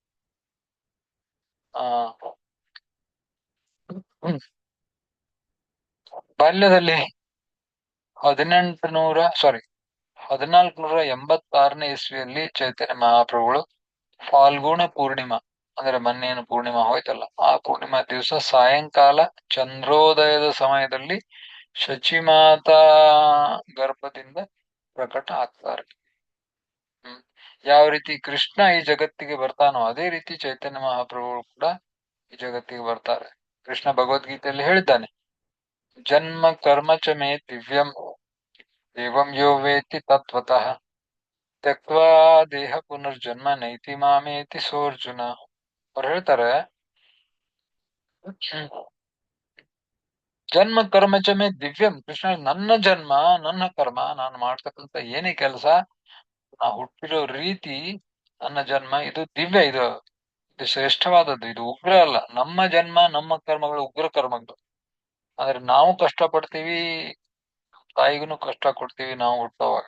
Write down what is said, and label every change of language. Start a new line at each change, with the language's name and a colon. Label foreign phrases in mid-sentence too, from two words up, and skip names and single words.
Kannada: ಬಾಲ್ಯದಲ್ಲಿ 1486ನೇ ಇಸ್ವಿಯಲ್ಲಿ ಚೈತನ್ಯ ಮಹಾಪ್ರಭುಗಳು ಫಾಲ್ಗುಣ ಪೂರ್ಣಿಮಾ ಅಂದ್ರೆ ಮೊನ್ನೇನು ಪೂರ್ಣಿಮಾ ಹೋಯ್ತಲ್ಲ, ಆ ಪೂರ್ಣಿಮಾ ದಿವಸ ಸಾಯಂಕಾಲ ಚಂದ್ರೋದಯದ ಸಮಯದಲ್ಲಿ ಶಚಿಮಾತಾ ಗರ್ಭದಿಂದ ಪ್ರಕಟ ಆಗ್ತಾರೆ. ಹ್ಮ್ ಯಾವ ರೀತಿ ಕೃಷ್ಣ ಈ ಜಗತ್ತಿಗೆ ಬರ್ತಾನೋ ಅದೇ ರೀತಿ ಚೈತನ್ಯ ಮಹಾಪ್ರಭುಗಳು ಕೂಡ ಈ ಜಗತ್ತಿಗೆ ಬರ್ತಾರೆ. ಕೃಷ್ಣ ಭಗವದ್ಗೀತೆಯಲ್ಲಿ ಹೇಳಿದ್ದಾನೆ,
Sanskrit: ಜನ್ಮ ಕರ್ಮ ಚ ಮೇ ದಿವ್ಯಂ ಏವಂ ಯೋ ವೇತ್ತಿ ತತ್ವತಃ ತ್ಯಕ್ವಾ ದೇಹ ಪುನರ್ಜನ್ಮ ನೈತಿ ಮಾಮೇತಿ ಸೋರ್ಜುನ.
Kannada: ಅವ್ರು ಹೇಳ್ತಾರೆ,
Sanskrit: ಜನ್ಮ ಕರ್ಮ ಚ ಮೇ ದಿವ್ಯಂ,
Kannada: ಕೃಷ್ಣ ನನ್ನ ಜನ್ಮ ನನ್ನ ಕರ್ಮ, ನಾನು ಮಾಡ್ತಕ್ಕಂತ ಏನೇ ಕೆಲಸ, ನಾ ಹುಟ್ಟಿರೋ ರೀತಿ, ನನ್ನ ಜನ್ಮ ಇದು ದಿವ್ಯ, ಇದು ಶ್ರೇಷ್ಠವಾದದ್ದು, ಇದು ಉಗ್ರ ಅಲ್ಲ. ನಮ್ಮ ಜನ್ಮ ನಮ್ಮ ಕರ್ಮಗಳು ಉಗ್ರ ಕರ್ಮಗಳು. ಆದ್ರೆ ನಾವು ಕಷ್ಟ ಪಡ್ತೀವಿ, ತಾಯಿಗೂ ಕಷ್ಟ ಕೊಡ್ತೀವಿ ನಾವು ಹುಟ್ಟುವಾಗ.